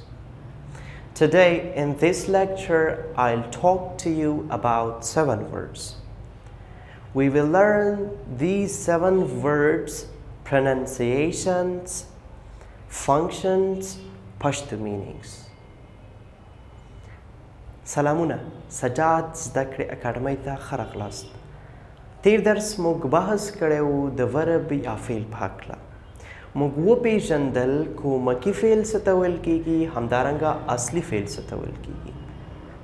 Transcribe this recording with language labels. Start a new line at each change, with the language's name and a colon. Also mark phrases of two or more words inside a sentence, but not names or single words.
English: Today in this lecture, I'll talk to you about 7 verbs. We will learn these 7 verbs, pronunciations, functions, Pashto meanings.
Pashto: سلامونه سجاد زده کړې اکاډمۍ ته ښه راغلاست. تیر درس موږ بحث کړی د ورب یا فعل په هکله. موږ وپېژندل کومکي فعل څه ته ویل کېږي، همدارنګه اصلي فعل څه ته ویل کېږي.